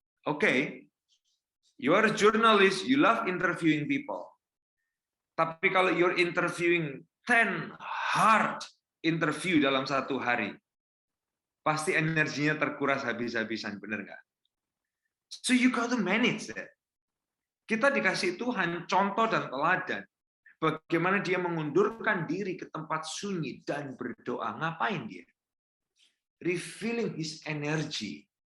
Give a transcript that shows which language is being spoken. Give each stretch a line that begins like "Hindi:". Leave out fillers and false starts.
English: Oke, you are a journalist, you love interviewing people.
Indonesian: Tapi kalau you're interviewing 10 hard interview dalam satu hari, pasti energinya terkuras habis-habisan, benar nggak?
English: So you got to manage that.
Indonesian: Kita dikasih Tuhan contoh dan teladan. Bagaimana dia mengundurkan diri ke tempat sunyi dan berdoa.
English: Ngapain dia? Refilling his energy.